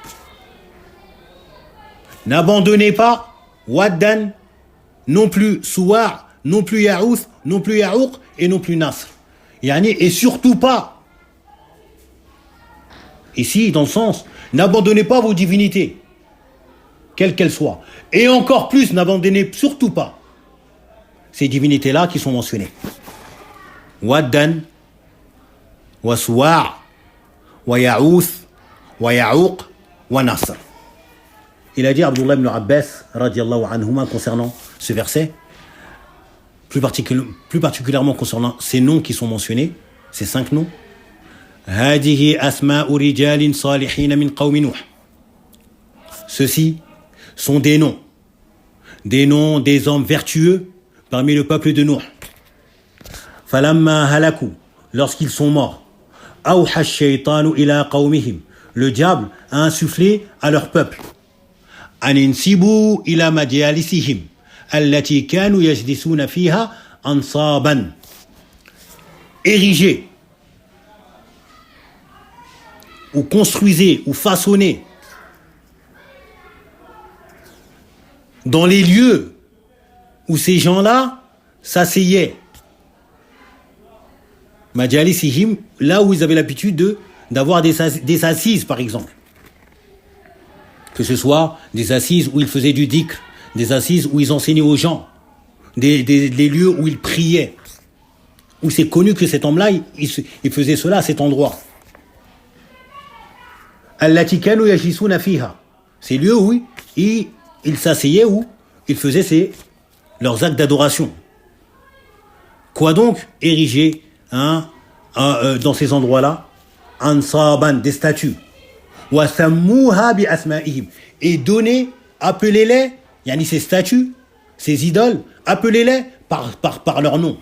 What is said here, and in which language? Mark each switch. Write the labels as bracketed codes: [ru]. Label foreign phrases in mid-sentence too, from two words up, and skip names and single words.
[fr] N'abandonnez pas Waddan, non plus Suwa', non plus Ya'outh, non plus Ya'ouq et non plus Nasr. Et surtout pas. Ici, dans le sens, n'abandonnez pas vos divinités, quelles qu'elles soient. Et encore plus, n'abandonnez surtout pas ces divinités-là qui sont mentionnées. Waddan, wa Suwa', wa Ya'outh, wa Ya'ouq, wa Nasr. Il a dit Abdullah ibn Abbas [ar] رضي الله عنهما [fr] concernant ce verset, plus particulièrement concernant ces noms qui sont mentionnés, ces 5 noms. [ar] هذه أسماء رجال صالحين من قوم نوح. [fr] Ceux-ci sont des noms des hommes vertueux parmi le peuple de Nuh. [ar] فلما هلكوا, [fr] lorsqu'ils sont morts, [ar] أوحى الشيطان إلى قومهم, [fr] le diable a insufflé à leur peuple. [ar] أن ينسبوا إلى مجالسهم التي كانوا يجلسون فيها أنصابا. [fr] Ériger ou construisez ou façonnez dans les lieux où ces gens-là s'asseyaient. Majalisihim, là où ils avaient l'habitude d'avoir des assises, par exemple. Que ce soit des assises où ils faisaient du dhikr, des assises où ils enseignaient aux gens, des lieux où ils priaient, où c'est connu que cet homme-là, il faisait cela à cet endroit. [ar] التي كانوا يجلسون فيها. [fr] Ces lieux où ils s'asseyaient, où ils faisaient leurs actes d'adoration. Quoi donc ériger dans ces endroits-là, ansaban, des statues. Et donner, appelez-les, ces statues, ces idoles, appelez-les par leur nom.